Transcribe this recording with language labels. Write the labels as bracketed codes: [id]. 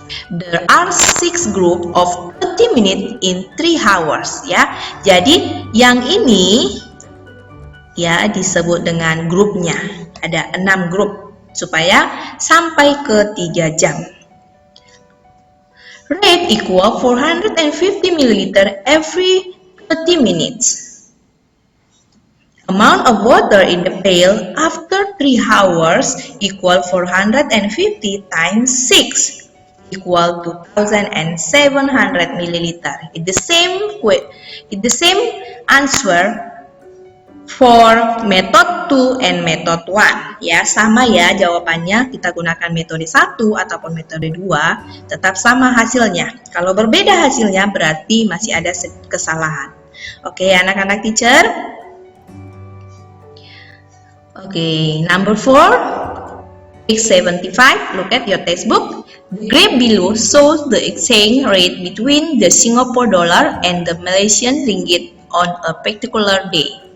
[en] There are 6 group of 30 minutes in 3 hours, ya. [id] Jadi yang ini, ya, disebut dengan grupnya. Ada 6 grup supaya sampai ke 3 jam. [en] Rate equal 450 ml every 30 minutes. Amount of water in the pail after 3 hours equal 450 times 6 equal 2700 ml. It's the same answer for method 2 and method 1. [id] Ya, sama ya jawabannya, kita gunakan metode 1 ataupun metode 2, tetap sama hasilnya. Kalau berbeda hasilnya berarti masih ada kesalahan. Oke, anak-anak teacher. [en] Okay, number 4, page 75, look at your textbook. The graph below shows the exchange rate between the Singapore dollar and the Malaysian ringgit on a particular day.